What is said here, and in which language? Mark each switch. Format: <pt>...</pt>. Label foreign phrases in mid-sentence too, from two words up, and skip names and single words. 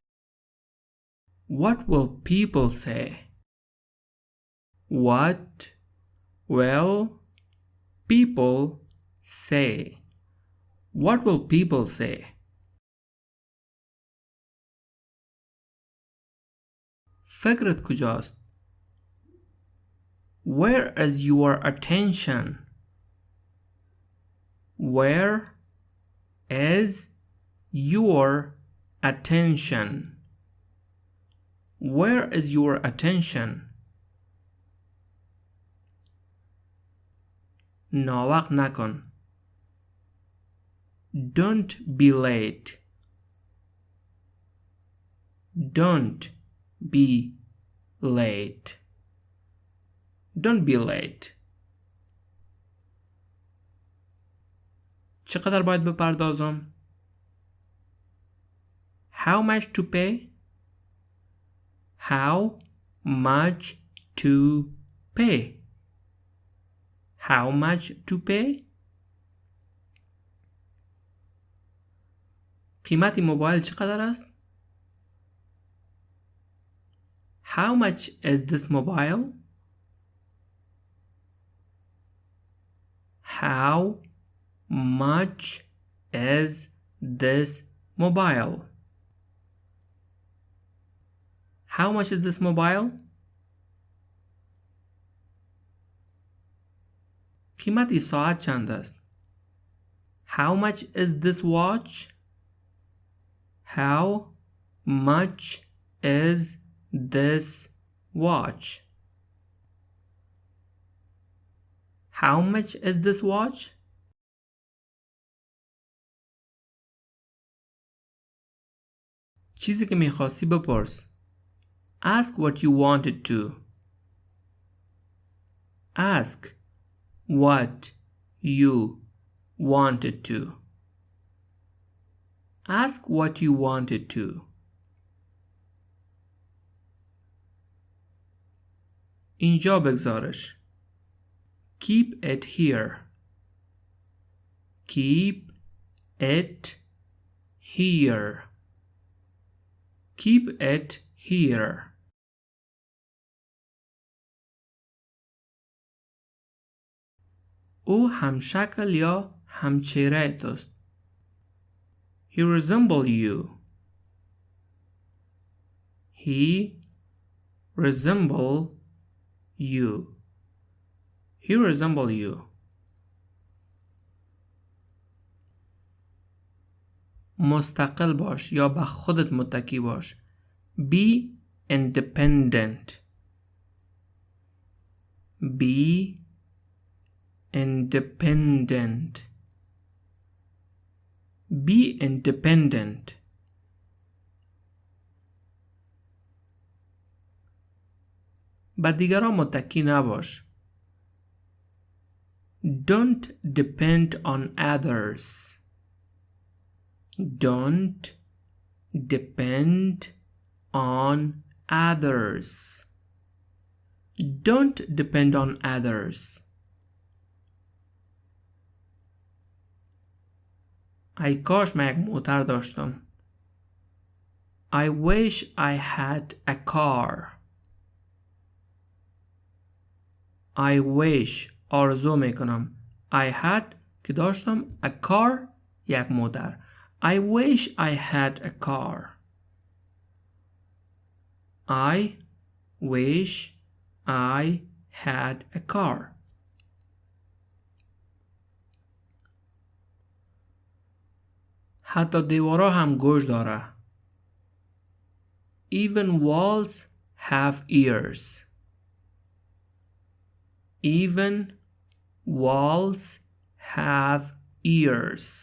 <en>What will people say? What will people say? What will people say?</en> <fa>فکرت کجاست؟</fa> <en>Where is your attention? Where is your attention? Where is your attention?</en> <fa>ناوقت نکن.</fa> <en>Don't be late. Don't be late. Don't be late.</en> <fa>چقدر باید بپردازم؟</fa> <en>How much to pay? How much to pay? How much to pay?</en> <fa>قیمت این موبایل چقدر است؟</fa> <en>How much is this mobile? How much is this mobile? How much is this mobile?</en> <fa>قیمت این ساعت چند است؟</fa> <en>How much is this watch? How much is this watch? How much is this watch?</en> <fa>چیزی که میخواستی بپرس.</fa> <en>Ask what you wanted to. Ask what you wanted to. Ask what you wanted to.</en> <fa>اینجا بگذارش.</fa> <en>Keep it here. Keep it here. Keep it here.</en> <fa>او همشکل یا همچهره توست.</fa> <en>He resemble you. He resemble you. He resemble you.</en> <fa>مستقل باش یا به خودت متکی باش.</fa> <en>Be independent. Be independent. Be independent.</en> <fa>به دیگران متکی نباش.</fa> <en>Don't depend on others. Don't depend on others. Don't depend on others.</en> <fa>ای کاش من یک موتر داشتم.</fa> <en>I wish I had a car. I wish</en> <fa>آرزو میکنم.</fa> <en>I had</en> <fa>که داشتم</fa> <en>a car</en> <fa>یک موتر.</fa> <en>I wish I had a car. I wish I had a car.</en> <fa>حتی دیوارا هم گوش داره.</fa> <en>Even walls have ears. Even walls have ears.</en>